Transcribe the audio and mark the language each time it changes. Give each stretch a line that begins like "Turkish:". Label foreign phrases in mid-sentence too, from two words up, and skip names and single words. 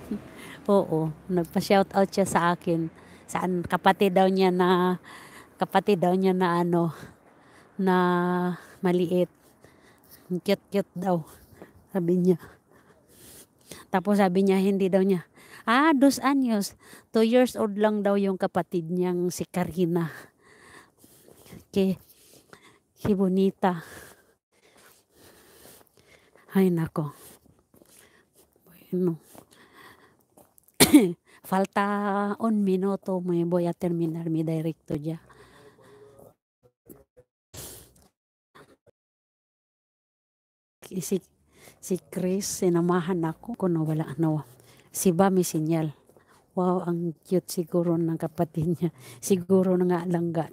Filipino: Oo, nagpa-shoutout siya sa akin. Saan kapatid daw niya na na maliit. Cute daw, sabi niya. Tapos sabi niya, hindi daw niya. 2 anyos. 2
English: years old
Filipino: lang daw yung kapatid niyang si Karina.
Spanish: Que bonita.
Filipino: Ay, nako. Bueno.
Spanish: Falta 1 minuto, me voy a terminar mi directo ya.
Filipino: Si Chris, sinamahan ako. Kuno wala si ba may sinyal. Wow, ang cute siguro ng kapatid niya. Siguro na nga langga.